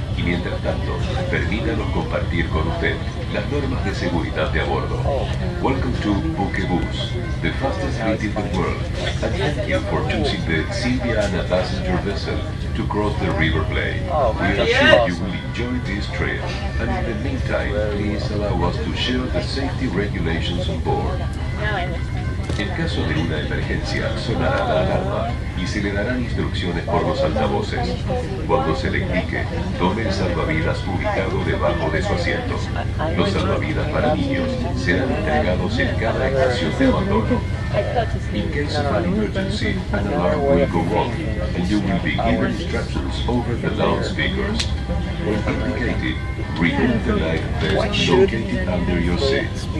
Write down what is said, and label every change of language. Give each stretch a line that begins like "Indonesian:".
Spanish: Y mientras tanto, permítanos compartir con usted las normas de seguridad de a bordo.
English: Welcome to Bukebus, the fastest fleet in the world. And thank you for choosing the Silviana passenger vessel to cross the River Plain. We assure you will enjoy this trip. And in the meantime, please allow us to share the safety regulations on board.
Spanish: En caso de una emergencia, sonará la alarma y se le darán instrucciones por los altavoces. Cuando se le indique, tome el salvavidas ubicado debajo de su asiento. Los salvavidas para niños serán entregados en cada estación de abandono.
English: In case of an emergency, an alarm will go off, and you will be given instructions over the loudspeakers. When indicated, remove the life vest located under your seat.